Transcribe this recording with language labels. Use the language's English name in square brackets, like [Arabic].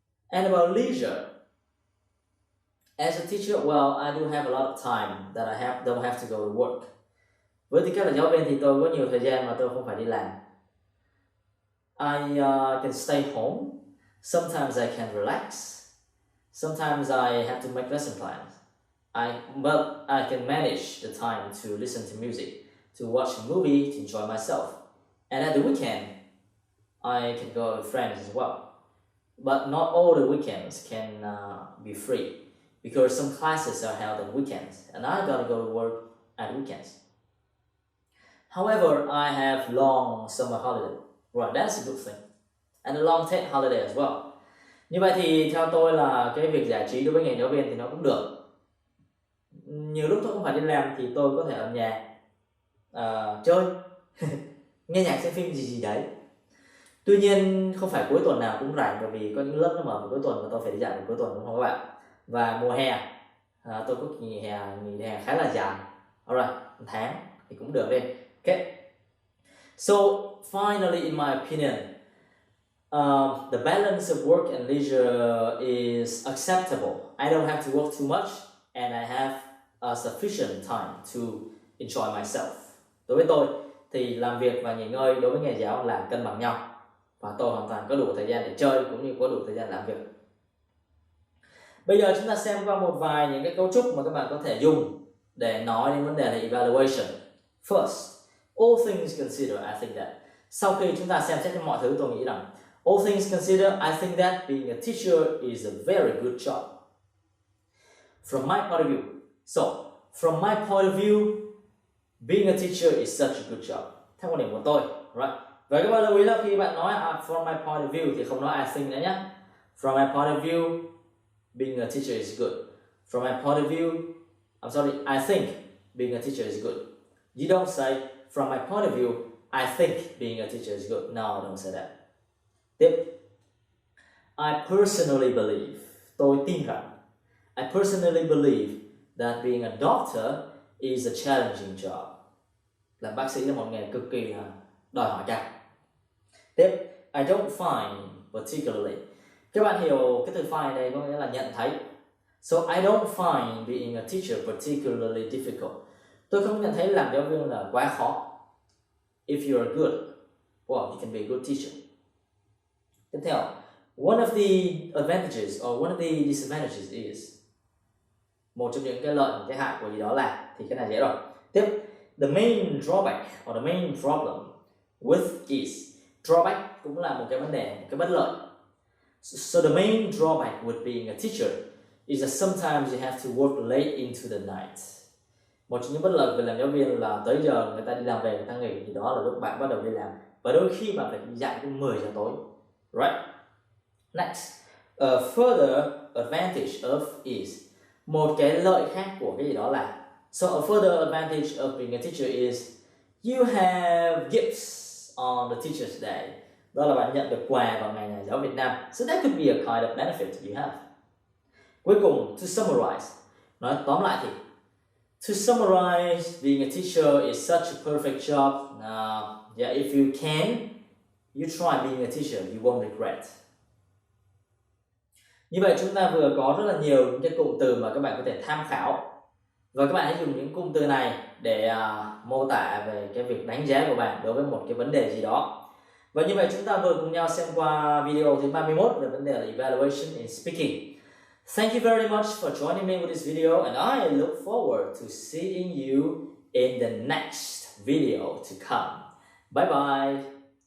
[English] And about leisure, as a teacher, well, I do have a lot of time that I don't have to go to work. [Vietnamese] Với tư cách là giáo viên thì tôi có nhiều thời gian mà tôi không phải đi làm. [English] I can stay home. Sometimes I can relax. Sometimes I have to make lesson plans. But I can manage the time to listen to music, to watch a movie, to enjoy myself. And at the weekend, I can go with friends as well. But not all the weekends can be free, because some classes are held on weekends, and I gotta go to work at weekends. However, I have long summer holiday. Right, that's a good thing. And a long Tết holiday as well. [Vietnamese] Như vậy thì theo tôi là cái việc giải trí đối với nghề giáo viên thì nó cũng được. Nhiều lúc tôi không phải đi làm thì tôi có thể ở nhà chơi, nghe nhạc, xem phim gì đấy. Tuy nhiên không phải cuối tuần nào cũng rảnh, bởi vì có những lớp nó mở vào cuối tuần và tôi phải đi dạy vào cuối tuần, đúng không các bạn? Và mùa hè tôi có nghỉ hè khá là dài. [English] Alright, [Vietnamese] 1 tháng thì cũng được đi. [English] Okay. So finally, in my opinion, The balance of work and leisure is acceptable. I don't have to work too much and I have a sufficient time to enjoy myself. [Vietnamese] Đối với tôi thì làm việc và nghỉ ngơi đối với nghề giáo là cân bằng nhau và tôi hoàn toàn có đủ thời gian để chơi cũng như có đủ thời gian làm việc. Bây giờ chúng ta xem qua một vài những cái cấu trúc mà các bạn có thể dùng để nói đến vấn đề là evaluation. [English] First, all things considered, I think that. [Vietnamese] Sau khi chúng ta xem xét mọi thứ, tôi nghĩ rằng [English] all things considered, I think that being a teacher is a very good job. From my point of view. So, from my point of view, being a teacher is such a good job. [Vietnamese] Theo quan điểm của tôi, right? Và các bạn lưu ý là khi bạn nói [English] from my point of view [Vietnamese] thì không nói I think nữa nhé. [English] From my point of view, being a teacher is good. From my point of view, I think being a teacher is good. You don't say, from my point of view, I think being a teacher is good. No, don't say that. [Vietnamese] Tiếp. [English] I personally believe, [Vietnamese] tôi tin rằng, [English] I personally believe that being a doctor is a challenging job. [Vietnamese] Làm bác sĩ là một nghề cực kỳ đòi hỏi cao. Tiếp. [English] I don't find particularly. [Vietnamese] Các bạn hiểu cái từ find này có nghĩa là nhận thấy. [English] So I don't find being a teacher particularly difficult. [Vietnamese] Tôi không nhận thấy làm giáo viên là quá khó. [English] If you are good, well, you can be a good teacher. [Vietnamese] Tiếp theo, [English] one of the advantages or one of the disadvantages is, [Vietnamese] một trong những cái lợi, cái hại của gì đó là, thì cái này dễ rồi. Tiếp, [English] the main drawback or the main problem with is, [Vietnamese] drawback cũng là một cái vấn đề, một cái bất lợi. [English] So the main drawback with being a teacher is that sometimes you have to work late into the night. [Vietnamese] Một trong những bất lợi về làm giáo viên là tới giờ người ta đi làm về, người ta nghỉ, thì đó là lúc bạn bắt đầu đi làm. Và đôi khi bạn phải dạy đến 10 giờ tối. [English] Right? Next, a further advantage of is, [Vietnamese] một cái lợi khác của cái gì đó là, [English] so a further advantage of being a teacher is you have gifts on the teacher's day. [Vietnamese] Đó là bạn nhận được quà vào ngày nhà giáo Việt Nam. [English] So that could be a kind of benefit you have. [Vietnamese] Cuối cùng, [English] to summarize, [Vietnamese] nói tóm lại thì, [English] to summarize, being a teacher is such a perfect job. Yeah, if you can, you try being a teacher, you won't regret. [Vietnamese] Như vậy chúng ta vừa có rất là nhiều những cái cụm từ mà các bạn có thể tham khảo. Và các bạn hãy dùng những cụm từ này để mô tả về cái việc đánh giá của bạn đối với một cái vấn đề gì đó. Và như vậy chúng ta vừa cùng nhau xem qua video thứ 31 về vấn đề là [English] evaluation in speaking. Thank you very much for joining me with this video, and I look forward to seeing you in the next video to come. Bye bye.